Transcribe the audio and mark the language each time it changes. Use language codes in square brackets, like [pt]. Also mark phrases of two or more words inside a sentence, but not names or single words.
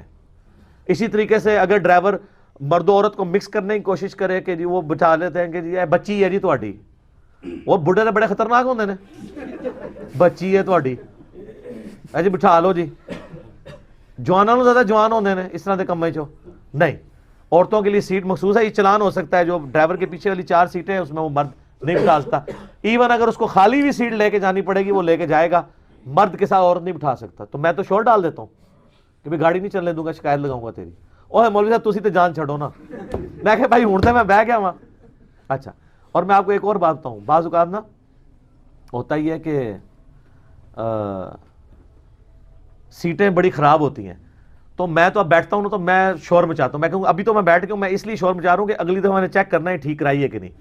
[ur] اسی طریقے سے اگر ڈرائیور مرد و عورت کو مکس کرنے کی کوشش کرے کہ جی وہ بٹھا لیتے ہیں کہ جی [pa] بچی ہے جی تہاڈی, [ur] وہ بڑھے تو بڑے خطرناک [pa] ہوندے نے, بچی ہے تہاڈی جی [ur] بٹھا لو جی. [pa] جوانوں زیادہ جوان ہوندے نے اس طرح دے کماں چوں نہیں. [ur] عورتوں کے لیے سیٹ مخصوص ہے, یہ چلان ہو سکتا ہے, جو ڈرائیور کے پیچھے والی 4 سیٹیں ہیں اس میں وہ مرد نہیں بٹھا سکتا. ایون اگر اس کو خالی بھی سیٹ لے کے جانی پڑے گی وہ لے کے جائے گا, مرد کے ساتھ عورت نہیں بٹھا سکتا. تو میں تو شور ڈال دیتا ہوں کہ بھائی گاڑی نہیں چلنے دوں گا, شکایت لگاؤں گا تیری. [pa] اوہ مولوی صاحب تسی تے جان چھڑو نا. [ur] میں کہ بھائی [pa] ہوں تے میں بہ گیا [ur] وہاں. اچھا, اور میں آپ کو ایک اور بات بتاؤں, بعض اوقات نا ہوتا ہی ہے کہ سیٹیں بڑی خراب ہوتی ہیں, تو میں تو اب بیٹھتا ہوں نا تو میں شور مچاتا ہوں. میں کہوں ابھی تو میں بیٹھ کے ہوں, میں اس لیے شور مچا رہا ہوں کہ اگلی دفعہ میں نے چیک کرنا ہے ٹھیک کرائی ہے کہ نہیں.